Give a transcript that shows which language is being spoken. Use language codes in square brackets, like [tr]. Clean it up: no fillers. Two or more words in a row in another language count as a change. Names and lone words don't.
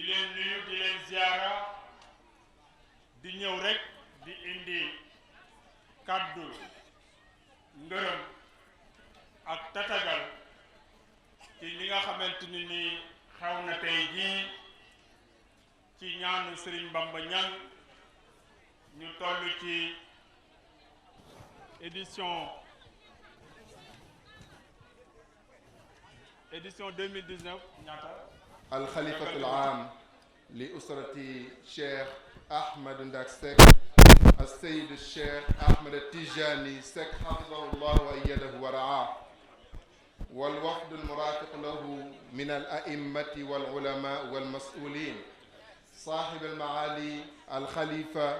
[wo] leen nuyu di leen ziara di ñëw rek di indi kàddu ngërëm ak tatagal ci li nga xamante ni xew na tey jii ci ñaanu Serigne Bamba Ñang ñu toll ci édition 2019 ñaata [ar] الخليفة العام لأسرة الشيخ أحمد نداك سك السيد الشيخ أحمد التيجاني سك حفظه الله وأيده ورعاه والوفد المرافق له من الأئمة والعلماء والمسؤولين صاحب المعالي الخليفة